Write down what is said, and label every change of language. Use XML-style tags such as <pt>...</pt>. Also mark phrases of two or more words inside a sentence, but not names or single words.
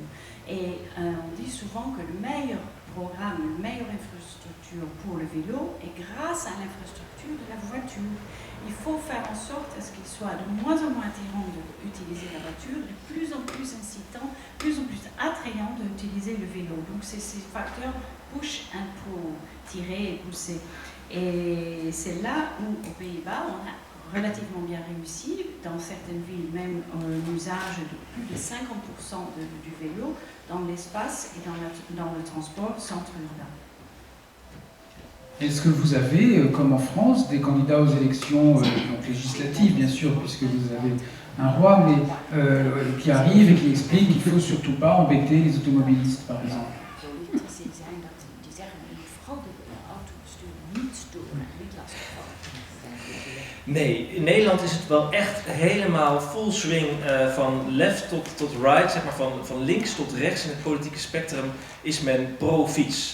<fr>Et on dit souvent que le meilleur programme, la meilleure infrastructure pour le vélo est grâce à l'infrastructure de la voiture. Il faut faire en sorte à ce qu'il soit de moins en moins attirant d'utiliser la voiture, de plus en plus incitant, de plus en plus attrayant d'utiliser le vélo. Donc c'est ces facteurs</fr> <en>push and pull,</en> <fr>tirer et pousser. Et c'est là où, aux Pays-Bas, on a relativement bien réussi, dans certaines villes même l'usage de plus de 50% du vélo dans l'espace et dans le transport centre-urbain. Est-ce que vous avez, comme en France, des candidats aux élections donc législatives, bien sûr, puisque vous avez un roi, mais qui arrive et qui explique qu'il ne faut surtout pas embêter les automobilistes, par exemple?</fr> <nl>Nee, in Nederland is het wel echt helemaal</nl> <en>full swing</en> <nl>van left tot right, zeg maar van links tot rechts in het politieke spectrum is men pro-fiets.</nl>